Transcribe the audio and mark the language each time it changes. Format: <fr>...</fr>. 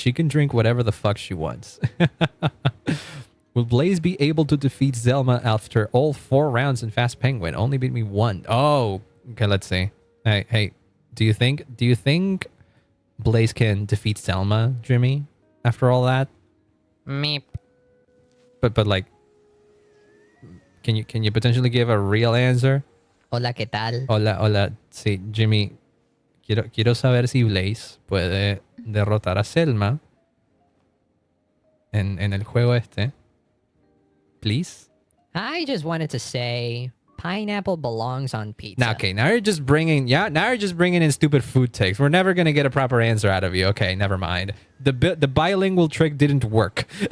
<en>She can drink whatever the fuck she wants. Will Blaze be able to defeat Zelma after all 4 rounds in Fast Penguin? Only beat me 1. Oh, okay. Let's see. Hey, do you think Blaze can defeat Zelma, Jimmy? After all that? Meep. But like, can you potentially give a real answer?</en> <es>Hola, ¿qué tal? Hola. Sí, Jimmy. Quiero saber si Blaze puede derrotar a Selma en el juego este.</es> <en>Please? I just wanted to say pineapple belongs on pizza. Now, okay, now you're just bringing in stupid food takes. We're never gonna get a proper answer out of you. Okay, never mind. The bilingual trick didn't work.</en>